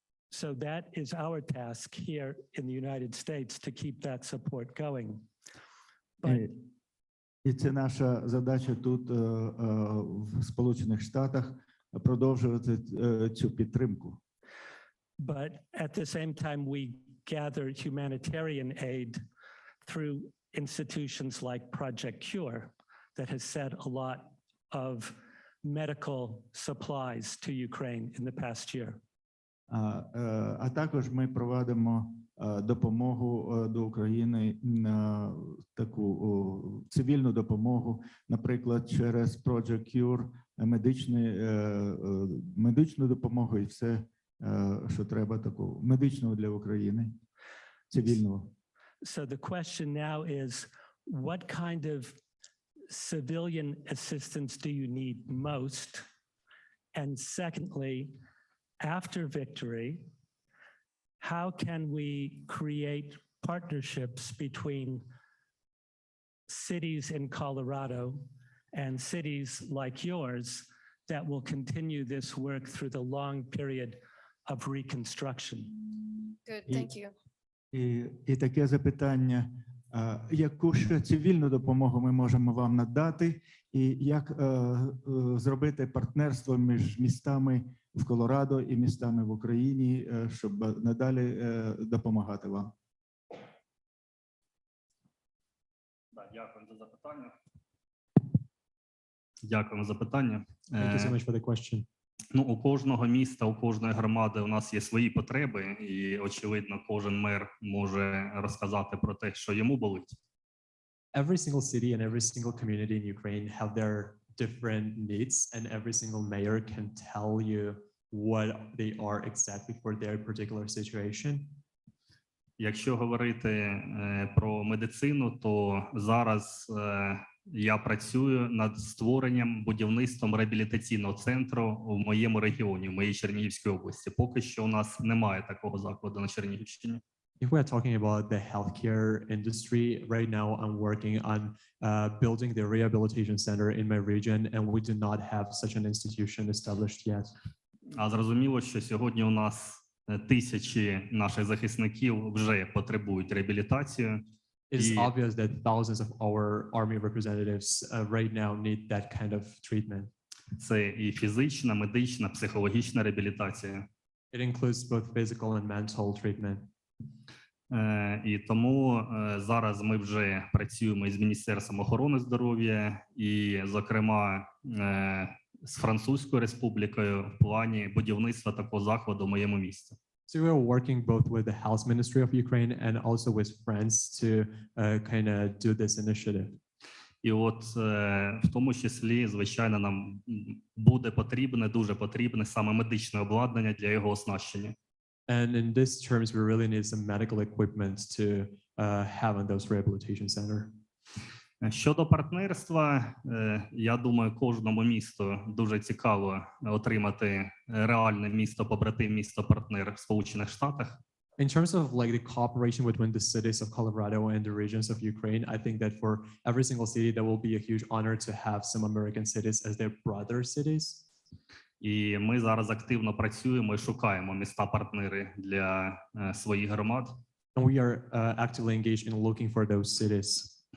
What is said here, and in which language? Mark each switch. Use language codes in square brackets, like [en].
[en] So that is our task here in the United States to keep that support going. But [uk] І це наша задача тут, в Сполучених Штатах, продовжувати цю підтримку. [en] But at the same time, we gather humanitarian aid through institutions like Project Cure that has sent a lot of medical supplies to Ukraine in the past year. [uk] А також ми провадимо допомогу до України, таку цивільну допомогу, наприклад, через Project Cure, медичну допомогу і все, що треба, таку медичну для України, цивільного. [en] So the question now is, what kind of civilian assistance do you need most? And secondly, after victory, how can we create partnerships between cities in Colorado and cities like yours that will continue this work through the long period of reconstruction? Good, [uk] І- [en] thank you. [uk] І таке запитання, яку ще цивільну допомогу ми можемо вам надати, і як зробити партнерство між містами в Колорадо і містами в Україні, щоб надалі допомагати вам. Дякую за запитання. Дякуємо за запитання. [en] Thank you so much for the question. [uk] Ну, у кожного міста, у кожної громади у нас є свої потреби, і, очевидно, кожен мер може розказати про те, що йому болить. [en] Every single city and every single community in Ukraine have their different needs, and every single mayor can tell you what they are exactly for their particular situation. [uk] Якщо говорити про медицину, то зараз я працюю над створенням, будівництвом реабілітаційного центру в моєму регіоні, в моїй Чернігівській області. Поки що у нас немає такого закладу на Чернігівщині. [en] If we are talking about the healthcare industry, right now I'm working on building the rehabilitation center in my region, and we do not have such an institution established yet. [uk] А зрозуміло, що сьогодні у нас тисячі наших захисників вже потребують реабілітацію. [en] It is Yeah. obvious that thousands of our army representatives right now need that kind of treatment. [uk] Це і фізична, медична, психологічна реабілітація. [en] It includes both physical and mental treatment. [uk] І тому зараз ми вже працюємо із Міністерством охорони здоров'я і, зокрема, з Французькою Республікою в плані будівництва такого закладу в моєму місті. [en] So we are working both with the Health Ministry of Ukraine and also with France to kind of do this initiative. [uk] І от в тому числі, звичайно, нам буде потрібне, дуже потрібне саме медичне обладнання для його оснащення. [en] And in these terms, we really need some medical equipment to have in those rehabilitation center. [uk] Щодо партнерства, я думаю, кожному місту дуже цікаво отримати реальне місто, побратим, місто-партнер в Сполучених Штатах. [en] In terms of like the cooperation between the cities of Colorado and the regions of Ukraine, I think that for every single city, that will be a huge honor to have some American cities as their brother cities. [uk] І ми зараз активно працюємо і шукаємо міста-партнери для своїх громад. [en] And we are actively engaged in looking for those cities.